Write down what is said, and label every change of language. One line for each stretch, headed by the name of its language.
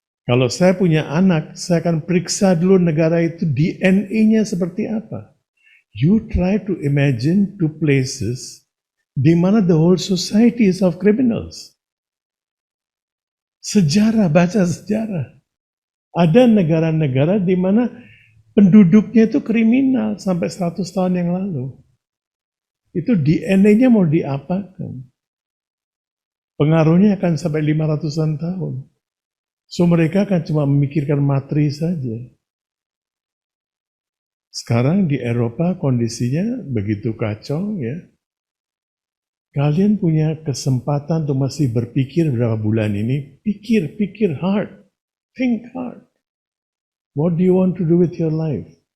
Indonesian: Kalau saya punya anak, saya akan periksa dulu negara itu DNA-nya seperti apa.
English: You try to imagine 2 places
Indonesian: di mana
English: the whole society is of criminals.
Indonesian: Sejarah, baca sejarah. Ada negara-negara di mana penduduknya itu kriminal sampai 100 tahun yang lalu. Itu DNA-nya mau diapakan? Pengaruhnya akan sampai 500-an tahun. So mereka akan cuma memikirkan materi saja. Sekarang di Eropa kondisinya begitu kacau ya. Kalian punya kesempatan untuk masih berpikir berapa bulan ini. Pikir hard.
English: Think hard. What do you want to do with your life?